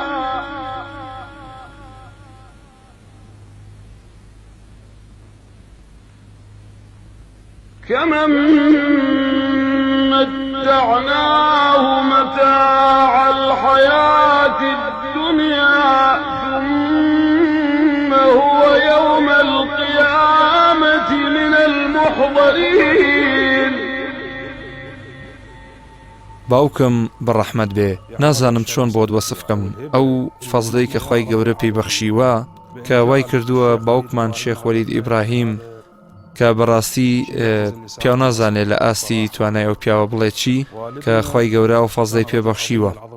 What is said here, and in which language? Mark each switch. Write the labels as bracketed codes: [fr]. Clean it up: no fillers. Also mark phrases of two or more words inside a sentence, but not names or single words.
[ar] كمن متعناه متاع الحياة الدنيا ثم هو يوم القيامة من المحضرين. [ckb] باوکم بەڕەحمەت بێ نازانم چۆن بۆت وەسفکەم ئەو فەزلەی کە خوای گەورە پێی بەخشیوە کە وای کردووە باوکمان شێخ وەلید ئیبراهیم کە بەڕاستی پیاو نازانێت لە ئاستی توانای ئەو پیاوە بڵێ چی کە خوای گەورە و فەزلەی پێبەخشیوە.